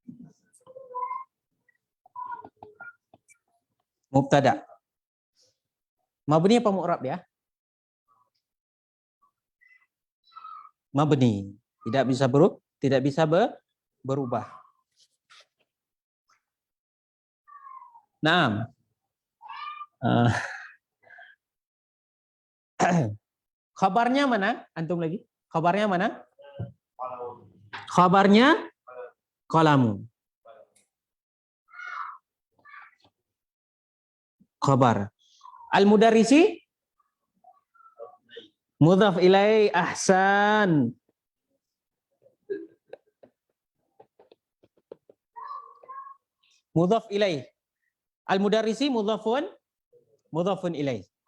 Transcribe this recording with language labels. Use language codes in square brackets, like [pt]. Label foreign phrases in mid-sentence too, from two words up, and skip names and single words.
[id] Mubtada. Mabni apa mu'rab ya? Mabni. Tidak bisa berubah. Naam. Khabarnya mana? Antum lagi? Khabarnya mana? Khabarnya qalamu. Khabar. [ar] المدرس مضاف إليه. أحسن. مضاف إليه. المدرس مضاف إليه.